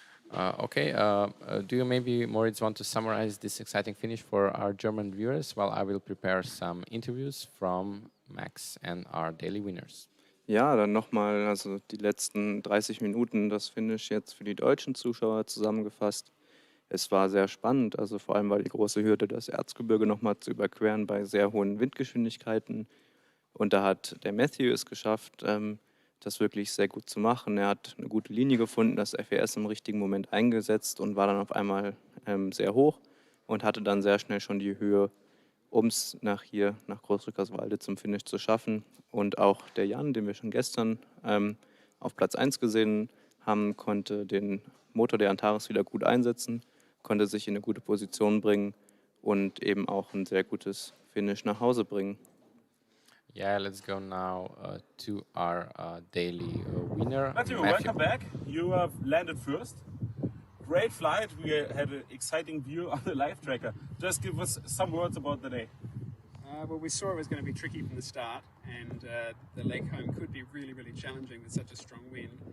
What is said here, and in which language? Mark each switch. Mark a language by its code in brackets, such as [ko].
[en] Okay, do you maybe, Moritz, want to summarize this exciting finish for our German viewers while I will prepare some interviews from Max and our daily winners? [de] Ja, dann nochmal, also die letzten 30 Minuten, das Finish jetzt für die deutschen Zuschauer zusammengefasst. Es war sehr spannend, also vor allem, weil die große Hürde, das Erzgebirge nochmal zu überqueren bei sehr hohen Windgeschwindigkeiten. Und da hat der Matthew es geschafft, das wirklich sehr gut zu machen. Er hat eine gute Linie gefunden, das FES im richtigen Moment eingesetzt und war dann auf einmal sehr hoch. und hatte dann sehr schnell schon die Höhe, um es nach Großrückerswalde zum Finish zu schaffen. Und auch der Jan, den wir schon gestern auf Platz 1 gesehen haben, konnte den Motor der Antares wieder gut einsetzen, konnte sich in eine gute Position bringen und eben auch ein sehr gutes Finish nach Hause bringen. [en] Yeah, let's go now to our daily winner. Matthew, welcome back. You have landed first. Great flight. We had an exciting view on the live tracker. Just give us some words about the day. Well, we saw it was going to be tricky from the start, and the leg home could be really, really challenging with such a strong wind.